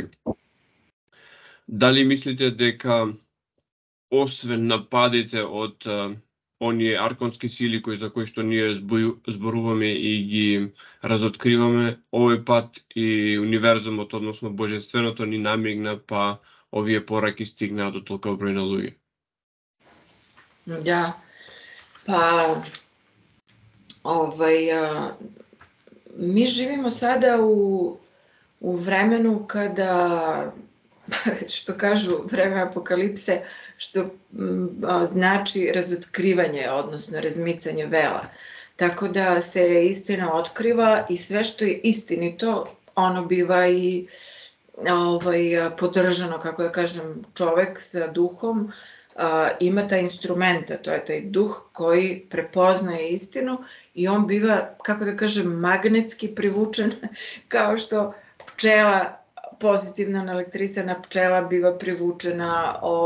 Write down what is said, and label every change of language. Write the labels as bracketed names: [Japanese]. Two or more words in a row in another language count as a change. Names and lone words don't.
[Macedonian] Дали мислите дека освен нападите од оние арконски сили за кои што ние зборуваме и ги разоткриваме, овој пат и универзумот, односно божественото, ни намигна, па овие пораки стигнаа до толку број на луѓе? [Serbian] Да, па ми живимо сада u vremenu kada, što kažu, vreme apokalipse, što znači razotkrivanje, odnosno razmicanje vela. Tako da se istina otkriva i sve što je istinito, ono biva i podržano, kako ja kažem, čovek sa duhom ima taj instrument, a to je taj duh koji prepoznaje istinu i on biva, kako da kažem, magnetski privučen, kao što pčela, pozitivno naelektrisana pčela biva privučena